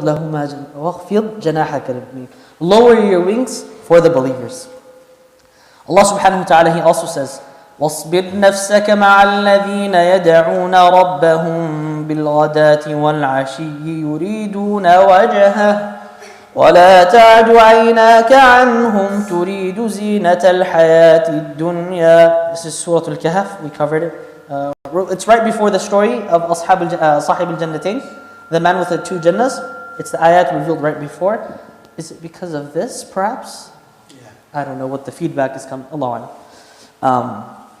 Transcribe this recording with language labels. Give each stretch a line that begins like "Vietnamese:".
English: Lower your wings for the believers. Allah subhanahu wa ta'ala, He also says,
Arabic: وَاصْبِرْ نَفْسَكَ مَعَ الَّذِينَ يَدْعُونَ رَبَّهُمْ بِالْغَدَاةِ وَالْعَشِيِّ يُرِيدُونَ وَجْهَهُ وَلَا تَعْدُ عَيْنَاكَ عَنْهُمْ تُرِيدُ زِينَةَ الْحَيَاةِ الدُّنْيَا.
English: This is Surah Al-Kahf, we covered it. It's right before the story of Sahib al-Jannatain, the man with the two Jannahs. It's the ayat revealed right before. Is it because of this, perhaps? I don't know what the feedback is coming. Allah alam.